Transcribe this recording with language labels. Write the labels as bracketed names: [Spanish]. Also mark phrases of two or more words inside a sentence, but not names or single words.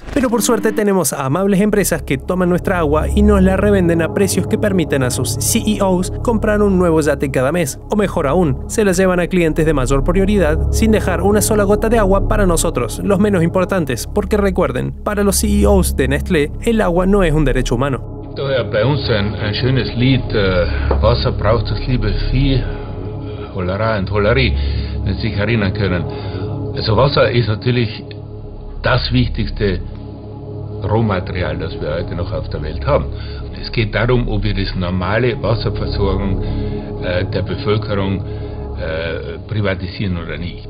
[Spanish] Pero por suerte tenemos a amables empresas que toman nuestra agua y nos la revenden a precios que permiten a sus CEOs comprar un nuevo yate cada mes, o mejor aún, se las llevan a clientes de mayor prioridad sin dejar una sola gota de agua para nosotros, los menos importantes, porque recuerden, para los CEOs de Nestlé, el agua no es un derecho humano. [German] Daher bei uns ein schönes Lied, Wasser braucht das liebe Vieh, Holerei und Holerie, wenn Sie sich erinnern können. Also Wasser ist natürlich das wichtigste Rohmaterial, das wir heute noch auf der Welt haben. Es geht darum, ob wir das normale Wasserversorgung der Bevölkerung privatisieren oder nicht.